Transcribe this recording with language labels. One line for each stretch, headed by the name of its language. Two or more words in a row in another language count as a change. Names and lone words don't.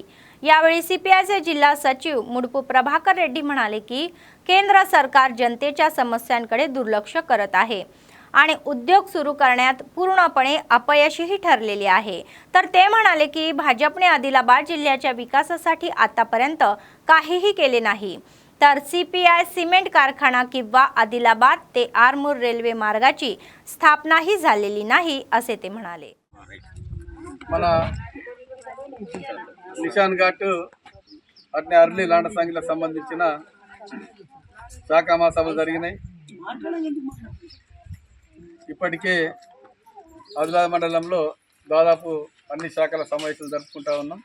Marathi: यावेळी CPIचे जिल्हा सचिव मुडपू प्रभाकर रेड्डी म्हणाले की केंद्र सरकार जनतेच्या समस्यांकडे दुर्लक्ष करत आहे आणि उद्योग सुरू करण्यात पूर्णपणे अपयशीही ठरलेले आहे. तर ते म्हणाले की भाजपने आदिलाबाद जिल्ह्याच्या विकासासाठी आतापर्यंत काहीही केले नाही. तर CPI सिमेंट कारखाना किंवा आदिलाबाद ते आरमूर रेल्वे मार्गाची स्थापनाही झालेली नाही असे ते म्हणाले.
Telugu: మన నిషాన్ ఘాట్ అట్నే అర్లీ లాండసాంగిలకు సంబంధించిన శాఖ మహాసభలు జరిగినాయి. ఇప్పటికే ఆదిలాబాద్ మండలంలో దాదాపు అన్ని శాఖల సమావేశాలు జరుపుకుంటా ఉన్నాం.